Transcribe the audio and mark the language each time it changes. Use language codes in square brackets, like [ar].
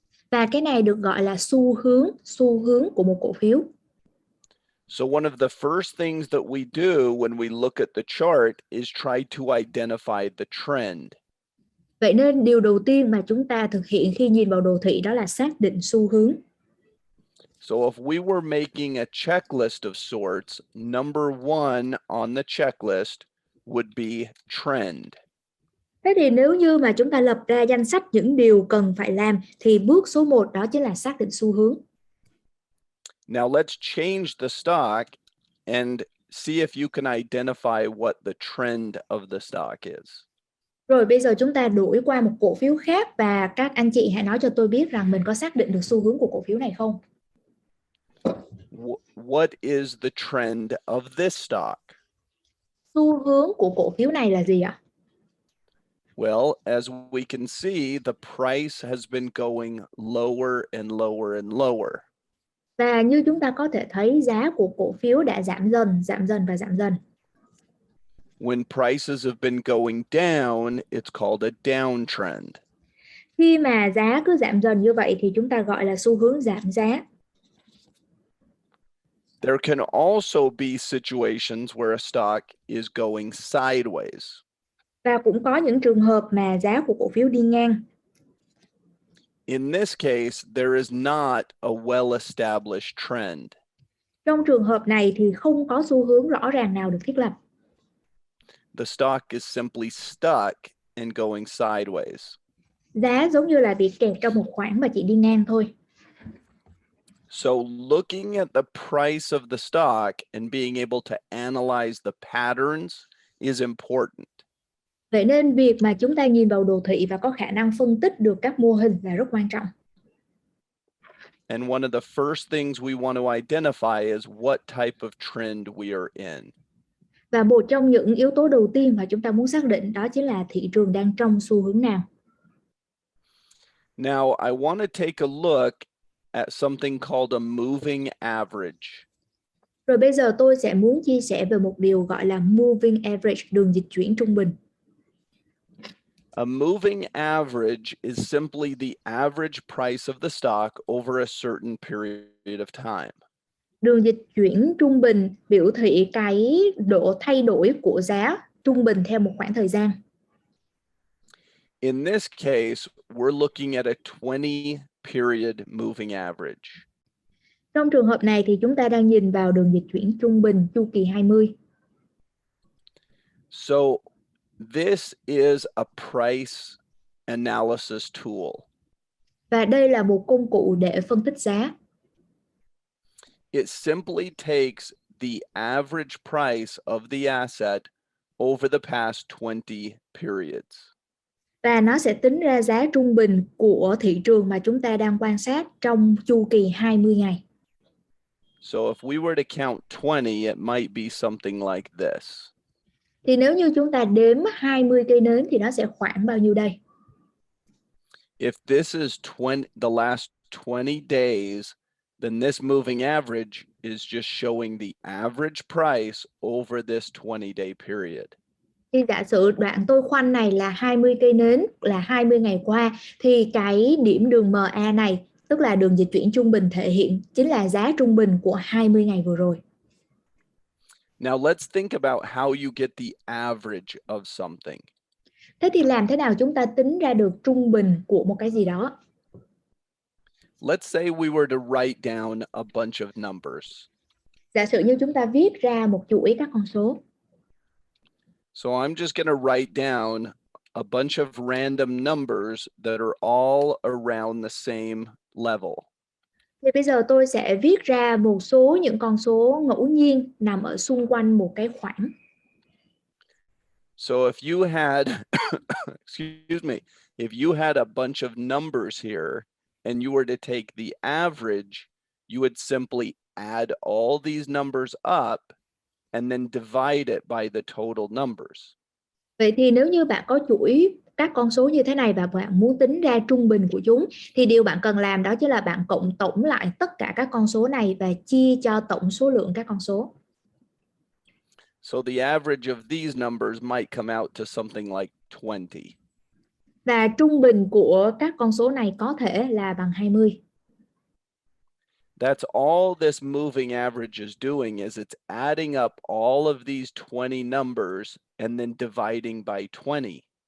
[vi] Và cái này được gọi là xu hướng của một cổ phiếu. [en] So one of the first things that we do when we look at the chart is try to identify the trend. [vi] Vậy nên điều đầu tiên mà chúng ta thực hiện khi nhìn vào đồ thị đó là xác định xu hướng. [en] So if we were making a checklist of sorts, number one on the checklist would be trend. [vi] Thế thì nếu như mà chúng ta lập ra danh sách những điều cần phải làm thì bước số 1 đó chính là xác định xu hướng. [en] Now let's change the stock and see if you can identify what the trend of the stock is. [vi] Rồi bây giờ chúng ta đổi qua một cổ phiếu khác và các anh chị hãy nói cho tôi biết rằng mình có xác định được xu hướng của cổ phiếu này không? [en] What is the trend of this stock? [vi] Xu hướng của cổ phiếu này là gì ạ? [en] Well, as we can see, the price has been going lower and lower and lower. [vi] Và như chúng ta có thể thấy giá của cổ phiếu đã giảm dần, giảm dần và giảm dần. [en] When prices have been going down, it's called a downtrend. [vi] Khi mà giá cứ giảm dần như vậy thì chúng ta gọi là xu hướng giảm giá. [en] There can also be situations where a stock is going sideways. [vi] Và cũng có những trường hợp mà giá của cổ phiếu đi ngang. [en] In this case, there is not a well-established trend. [vi] Trong trường hợp này thì không có xu hướng rõ ràng nào được thiết lập. [en] The stock is simply stuck and going sideways. [vi] Giá giống như là bị kẹt trong một khoảng và chỉ đi ngang thôi. [en] So looking at the price of the stock and being able to analyze the patterns is important. [vi] Vậy nên việc mà chúng ta nhìn vào đồ thị và có khả năng phân tích được các mô hình là rất quan trọng. [en] And one of the first things we want to identify is what type of trend we are in. [vi] Và một trong những yếu tố đầu tiên mà chúng ta muốn xác định đó chính là thị trường đang trong xu hướng nào. [en] Now, I want to take a look at something called a moving average. [vi] Rồi bây giờ tôi sẽ muốn chia sẻ về một điều gọi là moving average, đường dịch chuyển trung bình. [en] A moving average is simply the average price of the stock over a certain period of time. [vi] Đường dịch chuyển trung bình biểu thị cái độ thay đổi của giá trung bình theo một khoảng thời gian. [en] In this case, we're looking at a 20 period moving average. [vi] Trong trường hợp này thì chúng ta đang nhìn vào đường dịch chuyển trung bình chu kỳ 20. [en] So this is a price analysis tool. [vi] Và đây là một công cụ để phân tích giá. [en] It simply takes the average price of the asset over the past 20 periods. [vi] Và nó sẽ tính ra giá trung bình của thị trường mà chúng ta đang quan sát trong chu kỳ 20 ngày. [en] So if we were to count 20, it might be something like this. [vi] Thì nếu như chúng ta đếm 20 cây nến thì nó sẽ khoảng bao nhiêu đây? [en] If this is the last 20 days, then this moving average is just showing the average price over this 20-day period. [vi] Khi giả sử đoạn tôi khoanh này là 20 cây nến, là 20 ngày qua, thì cái điểm đường MA này, tức là đường dịch chuyển trung bình thể hiện chính là giá trung bình của 20 ngày vừa rồi. [en] Now let's think about how you get the average of something. [vi] Thế thì làm thế nào chúng ta tính ra được trung bình của một cái gì đó? [en] Let's say we were to write down a bunch of numbers. [vi] Giả sử như chúng ta viết ra một chuỗi các con số. [en] So I'm just going to write down a bunch of random numbers that are all around the same level. [vi] Thì bây giờ tôi sẽ viết ra một số những con số ngẫu nhiên nằm ở xung quanh một cái khoảng. [en] So if you had, excuse me, if you had a bunch of numbers here and you were to take the average, you would simply add all these numbers up and then divide it by the total numbers. [vi] Vậy thì nếu như bạn có chuỗi các con số như thế này và bạn muốn tính ra trung bình của chúng, thì điều bạn cần làm đó chính là bạn cộng tổng lại tất cả các con số này và chia cho tổng số lượng các con số. [en] So the average of these numbers might come out to something like 20. [vi] Và trung bình của các con số này có thể là bằng 20. [en] That's all this moving average is doing is it's adding up all of these 20 numbers and then dividing by 20.